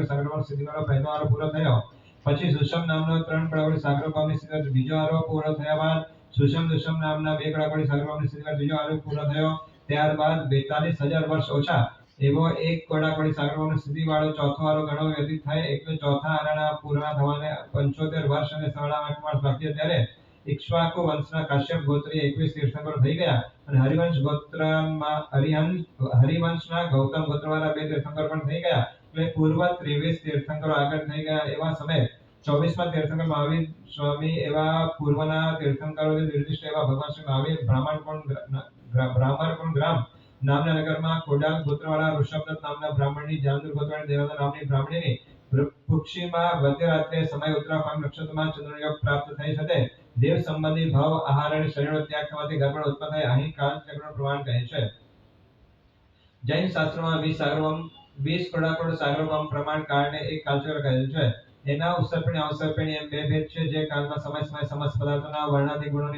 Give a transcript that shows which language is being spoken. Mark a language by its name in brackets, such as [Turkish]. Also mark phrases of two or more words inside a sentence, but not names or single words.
[Gujarati] સાગરપમ સ્થિતિવાળો પહેલો આરો પૂરો થયો પછી સુષમ નામનો 3 કોડાગુણ સાગરપમની સ્થિતિ બીજો આરો પૂરો થયા બાદ સુષમ નામના 2 કોડાગુણ સાગરપમની સ્થિતિમાં બીજો આરો પૂરો થયો ત્યારબાદ 42,000 વર્ષ ઓછા એવો 1 કોડાગુણ સાગરપમની સ્થિતિવાળો ચોથો આરો ગણો વ્યતીત થાય એટલે ચોથા આરાના પૂર્ણ થવાને 75 વર્ષ અને 8.5 માસ બાકી ત્યારે ઇક્ષ્વાકુ વંશના કાશ્યપ ગોત્રીય 21 તીર્થંકરો થઈ ગયા અને હરિવંશ ગોત્રમાં હરિવંશના ગૌતમ ગોત્રવાળા 2 તીર્થંકરો પણ થઈ ગયા એટલે પૂર્વ 23 તીર્થંકરો આગળ થઈ ગયા એવા સમયે 24મા તીર્થંકર મહાવીર સ્વામી એવા પૂર્વના તીર્થંકરોને નિર્દિષ્ટ એવા ભગવાન શ્રી મહાવીર બ્રાહ્મણકોણ ગ્રામ નામના નગરમાં કોડાલ ગોત્રવાળા ઋષભદત્ત નામના બ્રાહ્મણની જામદુર ગોત્રવાળી દેવતા નામની બ્રાહ્મણીની પુક્ષીમાં મધ્યરાત્રે સમય ઉત્તરા ફાલ્ગુન નક્ષત્રમાં ચંદ્રયોગ પ્રાપ્ત થઈ શકે દેવ સંબંધી ભાવ આહાર અને શરીરનો ત્યાગ થવાથી ગર્ભણ ઉત્પન્ન થાય અહીં કાલચક્રનું પ્રમાણ કહે છે જૈન શાસ્ત્રોમાં 20 કોડાકોડ સાગરોપમ પ્રમાણ કાળને એક કાલચક્ર કહેલ છે એના ઉત્સર્પણી અવસર્પણી એમ બે ભેદ છે જે કાલમાં સમય સમસ્ત પદાર્થોના વર્ણાદી ગુણોની